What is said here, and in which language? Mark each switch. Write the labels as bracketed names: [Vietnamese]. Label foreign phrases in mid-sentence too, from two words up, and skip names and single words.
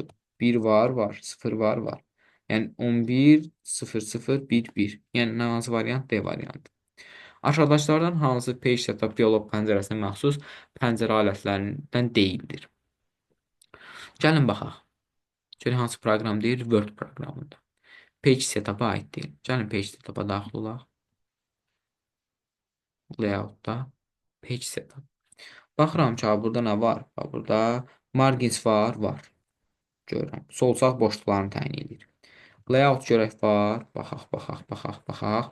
[Azerbaijani] 1 var, var. 0 var, var. Yəni 11, 0, 0, 1, 1. Yəni nə hansı variant? D variantı. Aşağıdakılardan hansı [English] page setup [Azerbaijani] dialoq pəncərəsinə məxsus pəncərə alətlərindən deyildir? Gəlin baxaq. Görək hansı proqram deyir? Word proqramıdır. [English] Page setup-a [Azerbaijani] aid deyil. Gəlin [English] page setup-a [Azerbaijani] daxil olaq. Layout-da [English] page setup. [Azerbaijani] Baxıram ki, burada nə var? Burada margins var, var. Görürəm. Sol sağ boşluqlarını təyin edir. Layout görək var. Baxaq, baxaq, baxaq, baxaq.